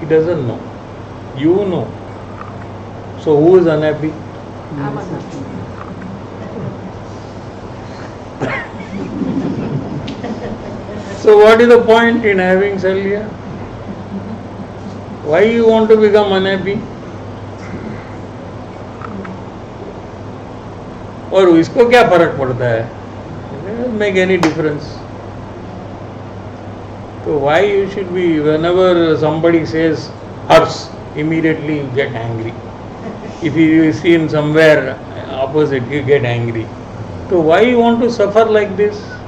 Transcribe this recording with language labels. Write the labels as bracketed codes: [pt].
[en] He doesn't know. You know. So who is unhappy? I'm unhappy. So what is the point in having salya? Why you want to become unhappy? [hi] और इसको क्या फर्क पड़ता है? [en] It doesn't make any difference. So why you should be, whenever somebody says hers, immediately you get angry. If you see him somewhere opposite, you get angry. So why you want to suffer like this?